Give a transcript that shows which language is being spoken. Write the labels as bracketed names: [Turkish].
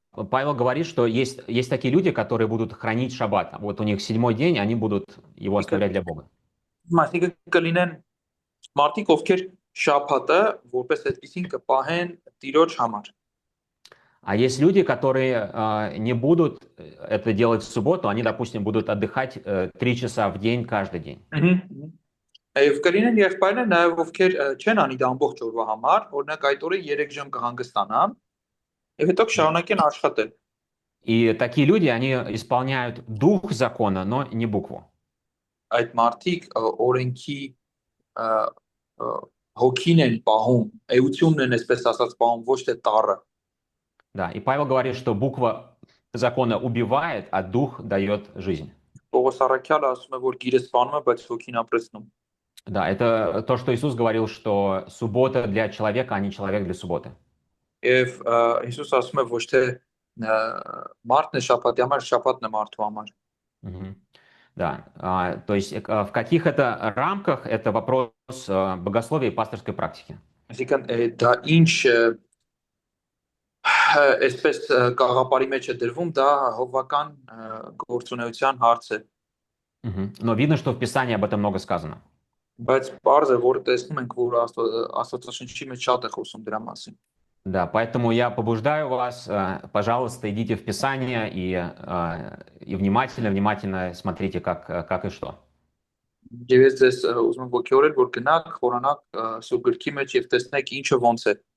[Russian] Павел говорит, что есть такие люди, которые будут хранить шаббат. Вот у них 7-й день, они будут его оставлять для Бога. [Armenian] Մասնիկը կլինեն մարդիկ, ովքեր շաբաթը որպես այդպեսին կպահեն Տիրոջ համար։ [Russian] А есть люди, которые не будут это делать в субботу, они, допустим, будут отдыхать 3 часа в день каждый день. [Armenian] Եվ կլինեն եղբայրներ նաև ովքեր չեն անի դա ամբողջ օրվա համար, օրինակ այդ օրը 3 ժամ կհանգստանան, եւ հետո կշարունակեն աշխատել։ [Russian] И такие люди, они исполняют дух закона, но не букву. [Armenian] Այդ մարդիկ օրենքի հոգին են պահում, էությունն են այսպես ասած պահում, ոչ թե տառը։ [Russian] Да, и Павел говорит, что буква закона убивает, а дух дает жизнь. [Armenian] Պողոս առաքյալը ասում է, որ գիրը սպանում է, բայց հոգին ապրեցնում։ [Russian] Да, это то, что Иисус говорил, что суббота для человека, а не человек для субботы. [Armenian] Եվ Հիսուս ասում է ոչ թե մարդն է շաբաթի համար, շաբաթն է մարդու համար։ Мгм. [Russian] Да, то есть в каких это рамках это вопрос богословия и пасторской практики. [Armenian] Այսինքն դա ինչ այսպես կաղապարի մեջ է դրվում, դա հովվական գործունեության հարց է։ Мгм. [Russian] Но видно, что в Писании об этом много сказано. [Armenian] Բայց բարձ է, որ տեսնում ենք, որ Աստվածաշնչի մեջ շատ է խոսում дրա մասին։ [Russian] Да, поэтому я побуждаю вас, пожалуйста, идите в Писание и внимательно смотрите, как и что. [Armenian] Եվ ես ձեզ ուզում եմ ողջորել, որ գնաք, խորանաք Սուրբ գրքի մեջ եւ տեսնեք ինչը ոնց է։